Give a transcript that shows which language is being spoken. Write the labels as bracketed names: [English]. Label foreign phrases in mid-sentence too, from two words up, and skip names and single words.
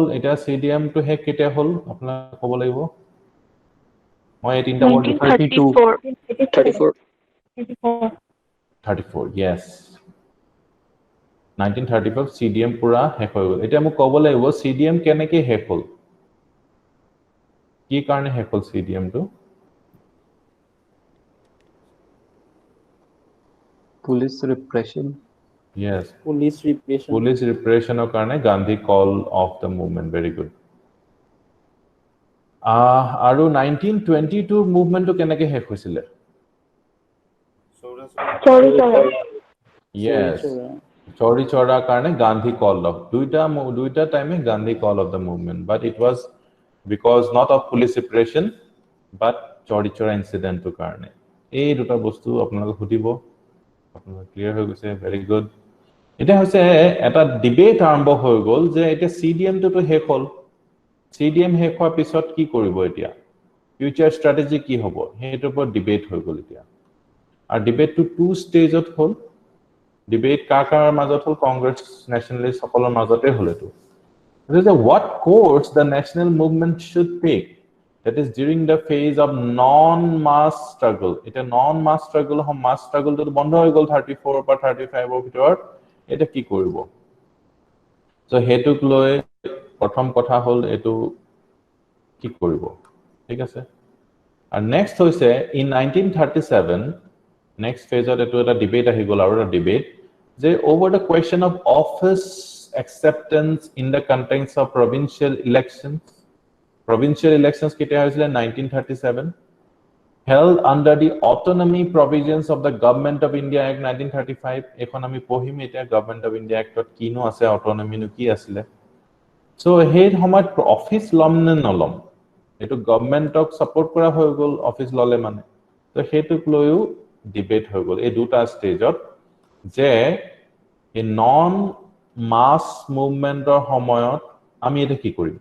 [Assamese] এতিয়া CDM টো শেষ কেতিয়া হ'ল আপোনাক ক'ব লাগিব। মই এই তিনটা ৱৰ্ড 34 yes 1935 CDM পুৰা শেষ হৈ গ'ল। এতিয়া মোক ক'ব লাগিব CDM কেনেকৈ শেষ হ'ল, কি কাৰণে শেষ হ'ল CDM টো? [English] Police repression. Yes, Police repression. Police repression কাৰণে Gandhi call of the movement. Very good. [Assamese] আৰু 1922 মুভমেন্টটো কেনেকৈ শেষ হৈছিলে? [English] Yes, Chori Chora karne Gandhi call of duita time Gandhi call of the movement, but it was because not of police repression but Chori Chora incident [Assamese] টো কাৰণে. এই দুটা বস্তু আপোনালোক হুতিবো, আপোনালোক clear হৈ গৈছে. [English] Very good. [Assamese] এটা হৈছে এটা debate আৰম্ভ হৈ গ'ল যে এটা CDM টো শেষ hol, CDM শেষ হোৱাৰ পিছত কি কৰিব এতিয়া, [English] future strategy [Assamese] কি হ'ব, হেইটোৰ ওপৰত ডিবেট হৈ গ'ল এতিয়া। আৰু ডিবেটটো [English] two stageত [Assamese] হ'ল। ডিবেট কাৰ মাজত হ'ল? কংগ্ৰেছ নেশ্যনেলিষ্ট সকলৰ মাজতে হ'ল এইটো। [English] It is what course the national movement should take, that is during the phase of non-mass struggle. [Assamese] এটা [English] non-mass struggle [Assamese] হম, [English] mass struggle [Assamese] তো বন্ধ হৈ গ'ল 34 পৰা 35 ৰ ভিতৰত। এটা কি কৰিব? সো হেতুক লৈ প্ৰথম কথা হ'ল এইটো কি কৰিব, ঠিক আছে। আৰু নেক্সট হৈছে [English] in 1937 next phaseত [Assamese] এইটো এটা ডিবেট আহি গ'ল, আৰু এটা ডিবেট যে [English] over the question of office acceptance in the context of provincial elections. Provincial elections [Assamese] কেতিয়া হৈছিলে? [English] 1937, held under the autonomy provisions of the Government of India Act 1935. [Assamese] এখন আমি পঢ়িম এতিয়া Government of India Actত কিনো আছে, autonomy নো কি আছিলে। সো সেই সময়ত অফিচ লম নে নলম, এইটো গভৰ্ণমেণ্টক সাপোৰ্ট কৰা হৈ গ'ল অফিচ ললে মানে। তো সেইটোক লৈও ডিবেট হৈ গ'ল এই দুটা ষ্টেজত, যে এই [English] non mass movementৰ [Assamese] সময়ত আমি এটা কি কৰিম।